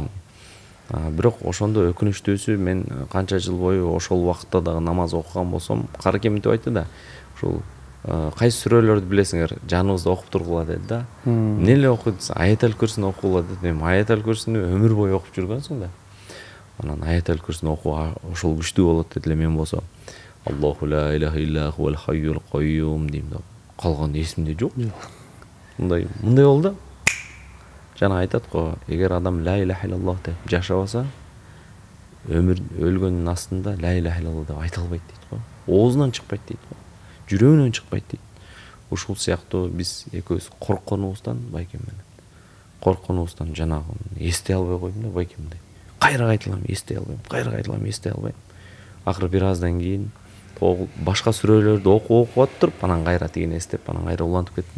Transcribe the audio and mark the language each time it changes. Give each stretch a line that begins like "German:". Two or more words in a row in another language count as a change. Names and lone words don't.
Kyrgyz: Бирок ошондо өкүнүчтүүсү, мен канча жыл бою ошол убакытта дагы намаз окуган болсом, Карке мынтип айтты да, ушул кайсы сүрөлөрдү билесиңер, жаныбызда окуп тургула деди да. Эмне эле окуйт десе, аятал күрсүнү окугула деди. Эми аятал күрсүнү өмүр бою окуп жүргөнсүң да. Анан аятал күрсүнү окуу ошол күчтүү болот деди эле. Мен болсо
Arabic: الله لا إله إلا هو الحي القيوم
Kyrgyz: дейм да. Калган эсимде жок. Мындай болду. Жана айтат го, эгер адам
Arabic: لا إله إلا الله
Kyrgyz: деп жашабаса, өмүр өлгөндүн астында
Arabic: لا إله إلا الله
Kyrgyz: деп айта албайт дейт го. Оозунан чыкпайт дейт го. Жүрөгүнөн чыкпайт дейт. Ушул сыяктуу биз экөөбүз коркконубуздан, байкем менен коркконубуздан жанагы эстей албай койдум да, байкемдей. Кайра кайталам, эстей албайм. Акыры бир аздан кийин башка сүрөлөрдү окуп атып, анан кайра тигини эстеп, анан кайра улантып кеттим.